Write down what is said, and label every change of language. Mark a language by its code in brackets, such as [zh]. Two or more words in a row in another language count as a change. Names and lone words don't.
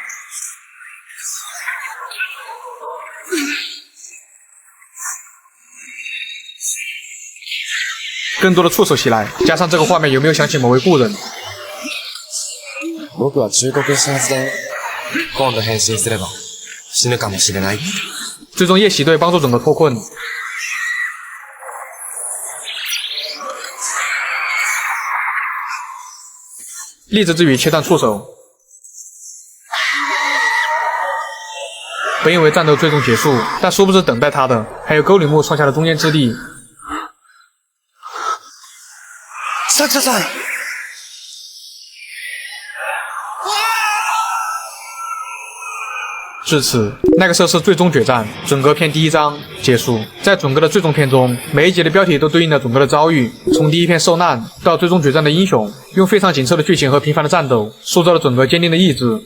[zh] 更多的触手袭来，加上这个画面，有没有想起某位故人？ [ja] 僕は忠告したはずだよ。今度変身すれば死ぬかもしれない。 [zh] 最终夜袭队帮助准哥脱困。励志之语切断触手。本以为战斗最终结束，但殊不知等待他的还有沟里木创下的中间之地。 [ja] サクサさん。 [zh] 至此，那个设施最终决战准哥篇第1章结束。在准哥的最终篇中，每一集的标题都对应了准哥的遭遇，从第一篇受难到最终决战的英雄，用非常紧凑的剧情和频繁的战斗，塑造了准哥坚定的意志。